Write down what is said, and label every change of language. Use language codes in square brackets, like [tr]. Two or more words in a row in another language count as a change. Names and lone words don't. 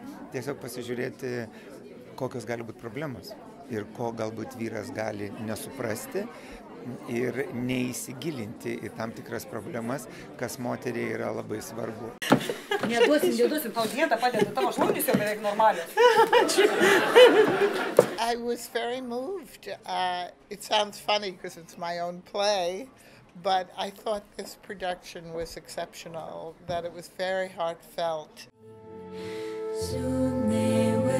[lt] Tiesiog pasižiūrėti, kokios gali būti problemos ir ko galbūt vyras gali nesuprasti ir neįsigilinti į tam tikras problemas, kas moteriai yra labai svarbu. Neduosim, tau dieta padeda, tavo šlaunys jau beveik normalios. [en] I was very moved. It sounds funny because it's my own play, but I thought this production was exceptional, that it was very heartfelt.